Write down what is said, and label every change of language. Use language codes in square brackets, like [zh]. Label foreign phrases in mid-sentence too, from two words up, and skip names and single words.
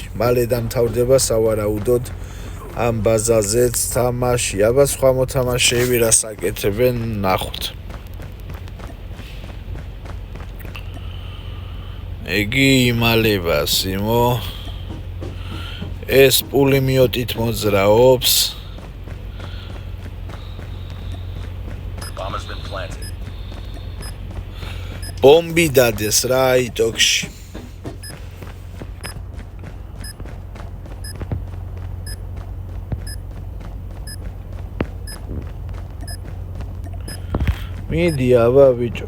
[ka] მალე დამთავრდება სავარაუდოდ ამ ბაზაზეც თამაში. აბა სხვა მოთამაშეები რას აკეთებენ, ნახოთ. ეგი იმალება, სიმო. ეს პულიმიოტით მოძრაობს. [en] Bomb has been planted. [ka] ბომბი დადეს რა იტოქში. მიდი აბა ბიჭო.